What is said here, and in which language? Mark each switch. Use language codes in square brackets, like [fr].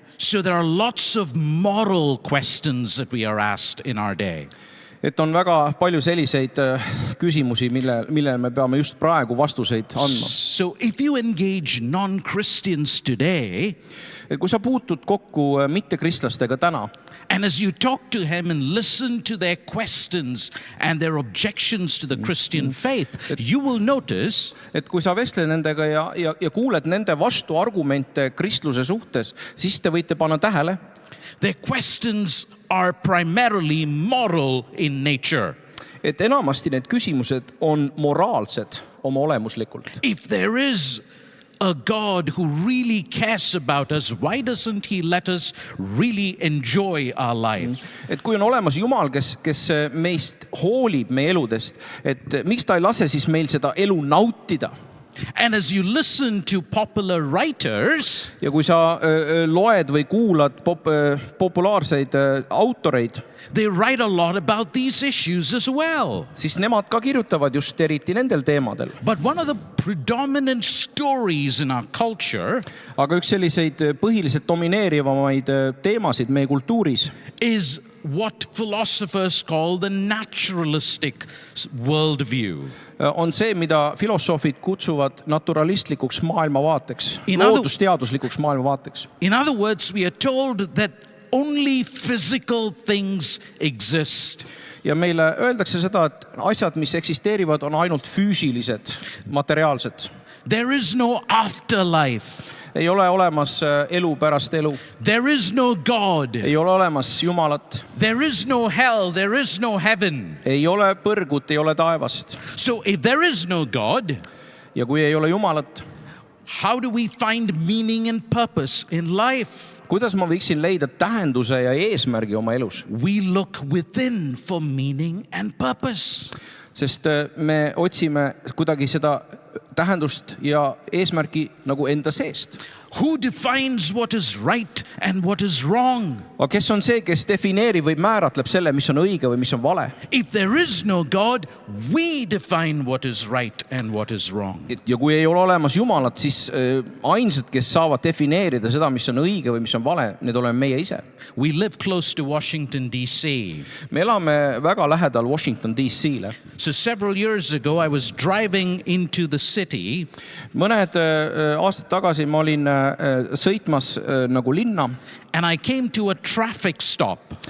[en] So there are lots of moral questions that we are asked in our day. [et] Et on väga palju selliseid küsimusi, millele me peame just praegu vastuseid andma. [en] So if you engage non-Christians today, [et] Et kui sa puutud kokku mittekristlastega täna, [en] and as you talk to him and listen to their questions and their objections to the Christian faith, you will notice [et] et kui sa vestled nendega ja kuuled nende vastuargumente kristluse suhtes, siis te võite panna tähele, [en] their questions are primarily moral in nature. [et] et enamasti need küsimused on moraalsed oma olemuslikult. [en] If there is a God who really cares about us, why doesn't he let us really enjoy our life? [et] Et kui on olemas Jumal, kes meist hoolib meie eludest, et miks ta ei lase siis meil seda elu nautida? [en] And as you listen to popular writers, [et] Ja kui sa loed või kuulad populaarseid autoreid, [en] they write a lot about these issues as well. [et] siis nemad ka kirjutavad just eriti nendel teemadel. [en] But one of the predominant stories in our culture [et] Aga üks selliseid põhiliselt domineerivamaid teemasid meie kultuuris [en] is what philosophers call the naturalistic worldview. [et] on see, mida filosoofid kutsuvad naturalistlikuks maailmavaateks, [en] In other- [et] loodusteaduslikuks maailmavaateks. [en] In other words, we are told that only physical things exist. [et] Ja meile öeldakse seda, et asjad, mis eksisteerivad, on ainult füüsilised, materiaalsed. [en] There is no afterlife. [et] ei ole olemas elu pärast elu. [en] There is no God. [et] Ei ole olemas Jumalat. [en] There is no hell. There is no heaven. [et] Ei ole põrgut, ei ole taevast. [en] So if there is no God, [et] Ja kui ei ole Jumalat, [en] how do we find meaning and purpose in life? [et] kuidas ma võiksin leida tähenduse ja eesmärgi oma elus? [en] We look within for meaning and purpose. [et] Sest me otsime kuidagi seda tähendust ja eesmärki nagu enda seest. [en] Who defines what is right and what is wrong? [et] Aga kes on see, kes defineerib või määratleb selle, mis on õige või mis on vale? [en] If there is no God, we define what is right and what is wrong. [et] Ja kui ei ole olemas Jumalat, siis ainsad, kes saavad defineerida seda, mis on õige või mis on vale, need oleme meie ise. [en] We live close to Washington, D.C. [et] Me elame väga lähedal Washington, D.C.le. [en] So several years ago, I was driving into the city. [et] Mõned aastad tagasi ma olin sõitmas nagu linna. [en] And I came to a traffic stop.